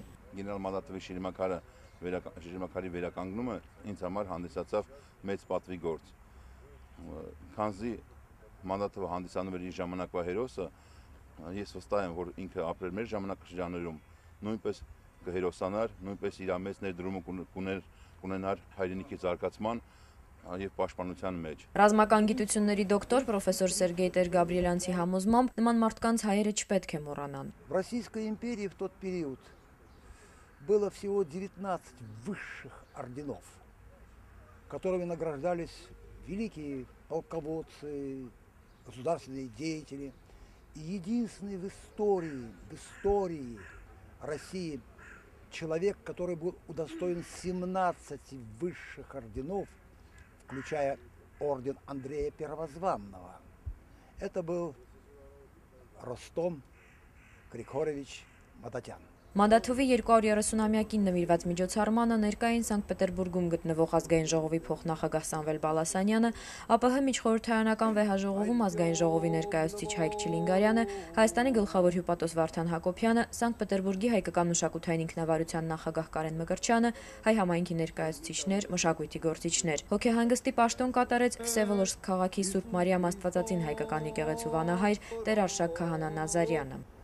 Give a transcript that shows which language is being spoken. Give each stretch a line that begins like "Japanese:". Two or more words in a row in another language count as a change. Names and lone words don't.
Armenian: Գեներալ Մադաթովի շիրմաքարի վերականգնումը ինձ համար հանդիսացավ մեծ պատվի գործ։ Քանզի Մադաթովը հանդիսանում էր իր ժամանակվա հերոսը, ես վստահ եմ, որ ինքը ապրել մեր ժամանակաշրջաններում նույնպես կհերոսանար, նույնպես իր մեծ ներդրումը կունենար հայրենիքի զարգացման եւ պաշտպանության մեջ։ Ռազմական գիտությունների դոկտոր պրոֆեսոր Սերգեյ Տեր-Գաբրիելյանցի համոզմամբ նման մարդկանց հայերը չպետք է մոռանան։
Russian: В Российской империи в тот период было всего 19 высших орденов, которыми награждались великие полководцы, государственные деятели. И единственный в истории России человек, который был удостоен 17 высших орденов, включая орден Андрея Первозванного. Это был Ростом Григорьевич Мадатян.
Armenian: Մադաթովի 230-ամյակին նվիրված միջոցառմանը ներկային Սանկտ Պետերբուրգում գտնվող Ազգային ժողովի փոխնախագահ Սամվել Բալասանյանը, ԱՊՀ միջխորհրդարանական վեհաժողովում Ազգային ժողովի ներկայացուցիչ Հայկ Չիլինգարյանը, Հայաստանի գլխավոր հյուպատոս Վարդան Հակոբյանը, Սանկտ Պետերբուրգի հայկական մշակութային ինքնավարության նախագահ Կարեն Մկրտչյանը, հայ համայնքի ներկայացուցիչներ, մշակույթի գործիչներ։ Հոգեհանգստի պաշտոն կատարեց Վսևոլոդսկ քաղաքի Սուրբ Մարիամ Աստվածածին հայկական եկեղեցու վանահայր Տեր Արշակ Քահանա Նազարյանը։